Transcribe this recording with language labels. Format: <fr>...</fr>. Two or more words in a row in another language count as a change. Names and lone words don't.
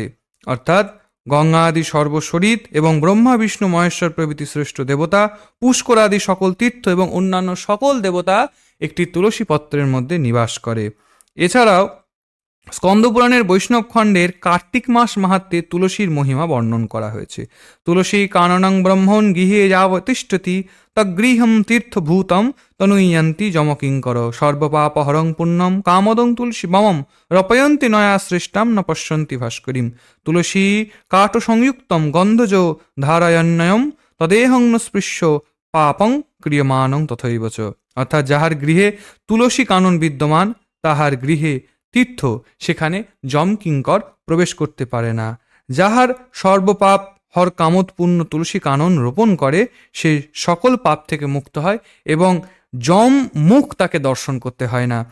<bn>অর্থাৎ গঙ্গা আদি সর্বসরিত এবং ব্রহ্মা বিষ্ণু মহেশ্বর প্রভৃতি শ্রেষ্ঠ দেবতা, পুষ্কর আদি সকল তীর্থ এবং অন্যান্য সকল দেবতা একটি তুলসী পত্রের মধ্যে নিবাস করে। এছাড়াও স্কন্দপুরাণের বৈষ্ণব খণ্ডের কার্তিক মাস মাহাত্ম্যে তুলসীর মহিমা বর্ণন করা হয়েছে।</bn> <sa>তুলসী কাননং ব্রহ্মণ গৃহে যাবতিষ্ঠতি তগৃহম তীর্থভূতম তনুয়ন্তি যমকিঙ্কর, সর্বপাপহরং পুণ্যম কামদং তুলসী বমম রপয়ন্তি নয়া সৃষ্টাম ন পশ্যন্তি ভাস্করীম, তুলসী কাঠ সংযুক্তম গন্ধজ ধারায়ন্নয়ম তদেহং ন স্পৃশ্য পাপং ক্রিয়মানং তথৈব চ।</sa> <bn>অর্থাৎ যাহার গৃহে তুলসী কানন বিদ্যমান তাহার গৃহে তীর্থ, সেখানে যমকিঙ্কর প্রবেশ করতে পারে না। যাহার সর্বপাপ হর কামোৎপূর্ণ তুলসী কানন রোপণ করে, সে সকল পাপ থেকে মুক্ত হয় এবং যম মুখ তাকে দর্শন করতে হয় না।</bn>